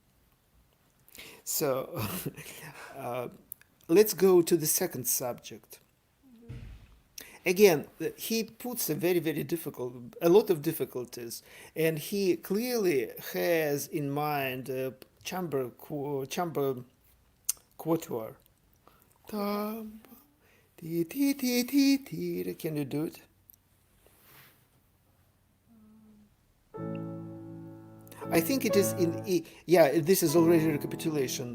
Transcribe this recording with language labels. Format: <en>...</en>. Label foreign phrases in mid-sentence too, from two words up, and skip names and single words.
<en>So, uh, let's go to the second subject. Again, he puts a lot of difficulties, and he clearly has in mind chamber quatuor. Tam, ti, ti, ti, ti, ti. Can you do it? I think it is in E. Yeah, this is already recapitulation.</en>